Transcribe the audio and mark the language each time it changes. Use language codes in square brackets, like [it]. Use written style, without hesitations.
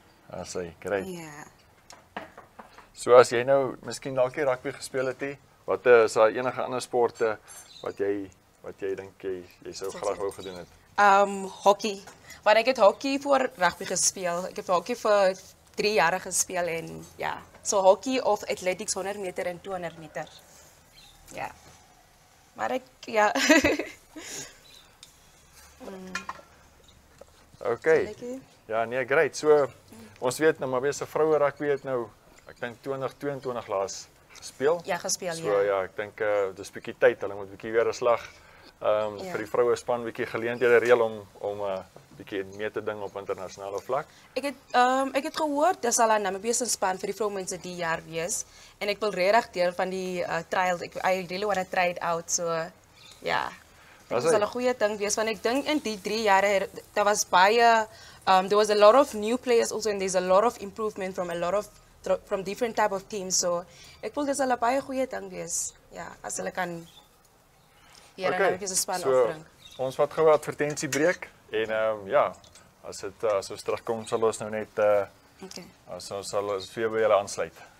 [en] Asai, great. [af] Ja. So as jy nou miskien dalk nie rugby gespeel het nie, wat is daar enige ander sporte wat jy dink jy sou graag wou gedoen het? Hockey. Want ek het hockey voor rugby gespeel. Ek het hockey vir 3 jaar gespeel en ja, so hockey of athletics 100 meter en 200 meter. Ja. Maar ek ja. Okay. Ja, nee, great. So ons weet nou maar weer se vroue rugby het nou ek dink 2022 laas gespeel. Ja, gespeel so, ja, ek dink dis bietjie tyd. Hulle moet bietjie weer 'n slag vir die vroue span bietjie geleenthede reël om bietjie mee te ding op internasionale vlak. Ek het gehoor dis al 'n Namibiese span vir die vroumense die jaar wees en ek wil regtig deel van die trials. [en] I really want to try it out, so ja. [af] Dit sal 'n goeie ding wees want ek dink in die 3 jare daar was baie [en] there was a lot of new players also and there's a lot of improvement from different type of teams, so [af] ek wil dis al 'n baie goeie ding wees. Ja, as hulle kan hier 'n Namibiese span opbring. Ons wat gou 'n advertensiebreek en ja, as ons terugkom sal ons nou net ons sal vir julle aansluit.